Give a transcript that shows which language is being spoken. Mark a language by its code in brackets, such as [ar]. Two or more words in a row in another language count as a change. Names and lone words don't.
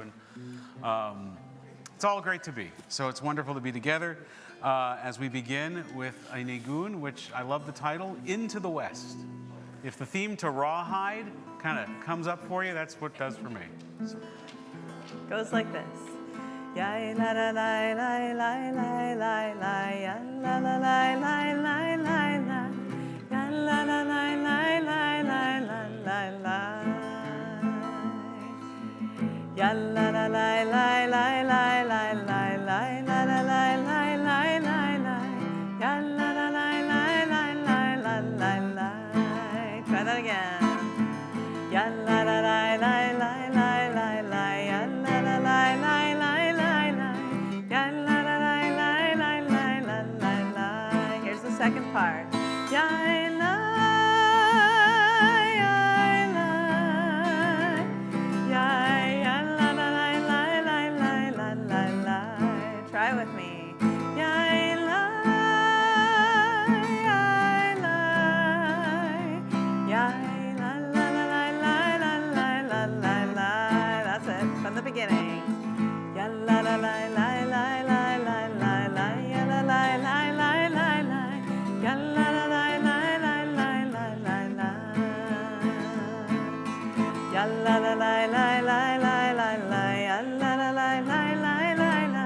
[en] And it's all great to be. So it's wonderful to be together as we begin with a nigun, which I love the title, Into the West. If the theme to Rawhide kind of comes up for you, that's what it does for me. So. Goes like this. Ya la la la la la la la la ya la la la la la la la ya la la la la la la la la ya la la la la la la la la la la la la la la la ya la la la la la la la la. Try that again. Ya la la la la la la la la ya la la la la la. Second part. Try with me. That's it. From the beginning. La la la la la la la la la la la la la la la. Ya la la la la la la la la la. Ya la la la la la la la la. Ya la la la la la la la.